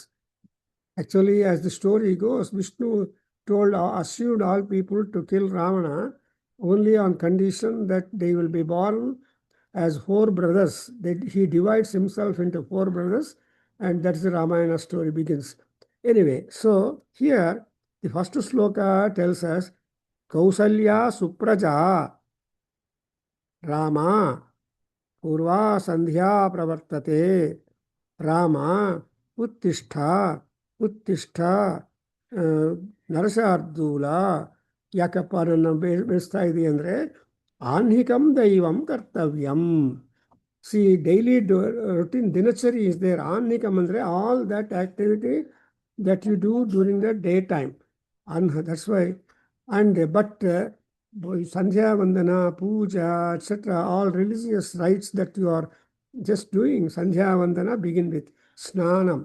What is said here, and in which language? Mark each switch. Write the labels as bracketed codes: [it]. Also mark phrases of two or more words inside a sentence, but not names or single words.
[en] Actually, as the story goes, Vishnu assumed all people to kill Ravana only on condition that they will be born as four brothers. He divides himself into four brothers, and that's the Ramayana story begins. Anyway, so here the first sloka tells us [sa] कौसल्या सुप्रजा राम पूर्वा सन्ध्या प्रवर्तते राम उत्तिष्ठ उत्तिष्ठ नरशार्दूल [kn] ಯಾಕಪ್ಪ ನನ್ನ ಬೆಳೆಸ್ತಾ ಇದೆ ಅಂದರೆ [sa] ಆನ್ಹಿಕಂ ದೈವಂ ಕರ್ತವ್ಯಂ. [en] See, daily routine dinachari is there. Annikam andre all that activity that you do during the daytime. That's why. But Sandhya Vandana, Puja, etc., all religious rites that you are just doing, Sandhya Vandana begin with Snanam.